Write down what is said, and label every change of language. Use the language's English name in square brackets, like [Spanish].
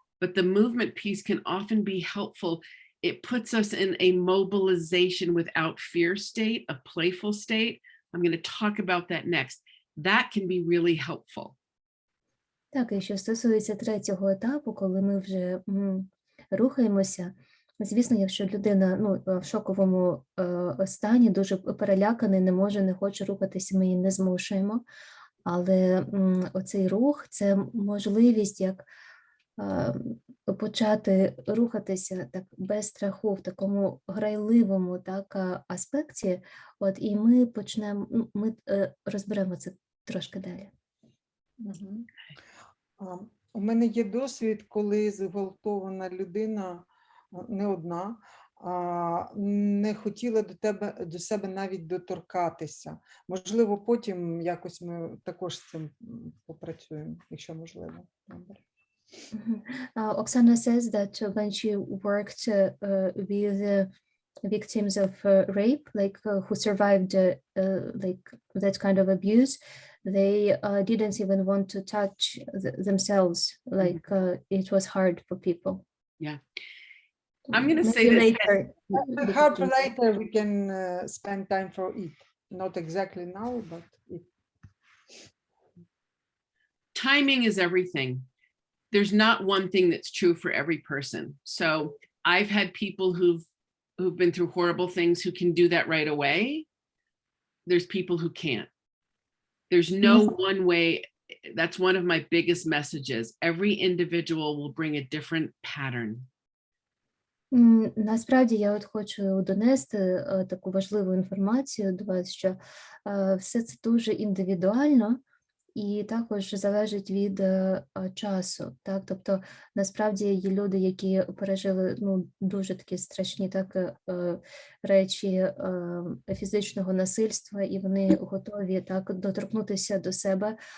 [English] But the movement piece can often be helpful. It puts us in a mobilization without fear state, a playful state. I'm going to talk about that next. That can be really helpful. [Ukrainian] Так, і що стосується третього етапу, коли ми вже рухаємося, звісно, якщо людина в шоковому стані, дуже переляканий, не хоче рухатися, ми її не змушуємо. Але оцей рух – це можливість як почати рухатися так без страху, в такому грайливому так, аспекті. От, і ми ми розберемо це трошки далі. Угу. У мене є досвід, коли зґвалтована людина, не одна, не хотіла до себе навіть доторкатися. Можливо, потім якось ми також з цим попрацюємо, якщо можливо. [English] Oksana says that when she worked with victims of rape, like who survived like that kind of abuse, they didn't even want to touch themselves, like it was hard for people. Yeah. I'm going to say Maybe this. later. Perhaps later we can spend time for it. Not exactly now, but it. Timing is everything. There's not one thing that's true for every person. So I've had people who've been through horrible things who can do that right away. There's people who can't. There's no one way. That's one of my biggest messages. Every individual will bring a different pattern. [Ukrainian] Насправді я от хочу донести таку важливу інформацію до вас, що все це дуже індивідуально і також залежить від часу. Так? Тобто, насправді є люди, які пережили дуже такі страшні так, речі фізичного насильства, і вони готові так доторкнутися до себе.